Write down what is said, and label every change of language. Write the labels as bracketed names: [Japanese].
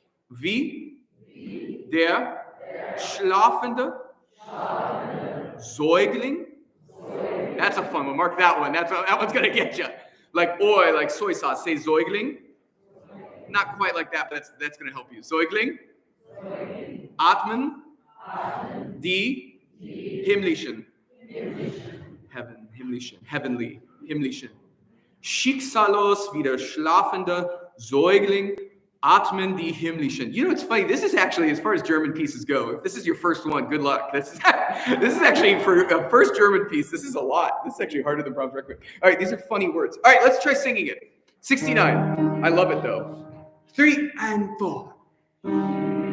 [German] Wie der schlafende Säugling. [English] That's a fun one. Mark that one. That one's going to get you. Like oi, like soy sauce. Say Säugling. Not quite like that, but that's going to help you. [German] Säugling. Atmen. Die himmlischen. Heaven, himmlischen. [English] Heavenly, himmlischen. [German] Schicksalos wie der schlafende Säugling. Atmen die himmlischen. [English] You know, it's funny. This is actually, as far as German pieces go, if this is your first one, good luck. This is actually, for a first German piece, this is a lot. This is actually harder than Brahms' Requiem. All right, these are funny words. All right, let's try singing it. 69. I love it, though. 3 and 4.